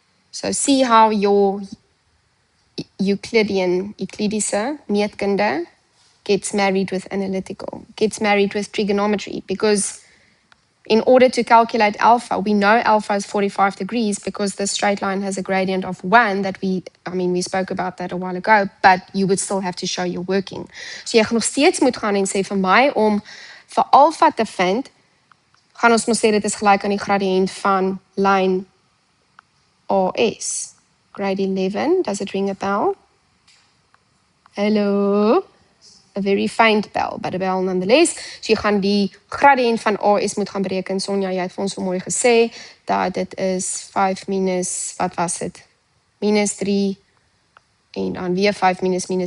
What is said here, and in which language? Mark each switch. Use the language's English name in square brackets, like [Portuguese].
[English] So see how your Euclidean meetkunde gets married with analytical, gets married with trigonometry, because in order to calculate alpha, we know alpha is 45 degrees because the straight line has a gradient of 1 that we spoke about that a while ago, but you would still have to show your working. [Afrikaans] So jy gaan nog steeds moet gaan en sê vir my om vir alpha te vind, gaan ons moet sê dit is gelyk aan die gradiënt van lyn AS. [English] Grade 11, does it ring a bell? Hello? A very faint bell, but a bell nonetheless. [Afrikaans] So jy gaan die gradiënt van AS moet gaan bereken. Sonja, jy het vir ons so mooi gesê dat dit is 5 minus, wat was dit? Minus 3 en dan weer 5 minus 3.